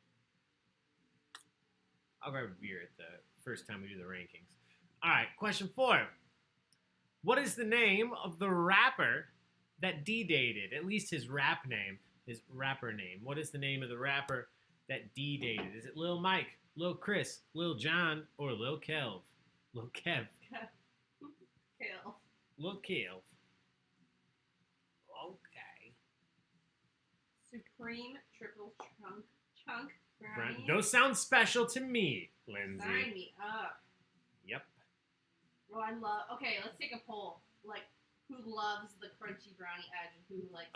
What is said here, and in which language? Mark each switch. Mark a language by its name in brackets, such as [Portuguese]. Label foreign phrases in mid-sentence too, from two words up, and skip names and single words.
[English] I'll grab a beer at the first time we do the rankings. All right, question 4. What is the name of the rapper that Dee dated? At least his rap name, his rapper name. What is the name of the rapper that Dee dated? Is it Lil Mike, Lil Chris, Lil John, or Lil Kev? Lil Kev. Kale. Lil Kev. Okay. Supreme triple chunk brownie. Those sound special to me, Lindsay. Sign me up. Yep. Well, I love. Okay, let's take a poll. Like, who loves the crunchy brownie edge and who likes?